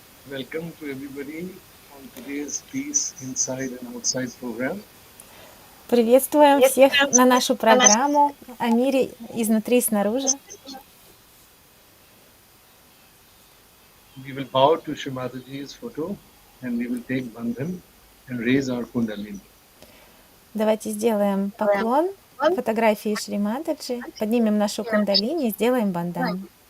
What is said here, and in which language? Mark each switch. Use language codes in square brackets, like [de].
[en] welcome to everybody on today's Peace Inside and Outside program. [ru] Приветствуем всех на нашу программу о мире изнутри и снаружи. [en] We will bow to Shri Mataji's photo and we will take bandhan. and raise our Kundalini. [ru] Давайте сделаем поклон фотографии Шри Матаджи, поднимем нашу кундалини и сделаем бандам.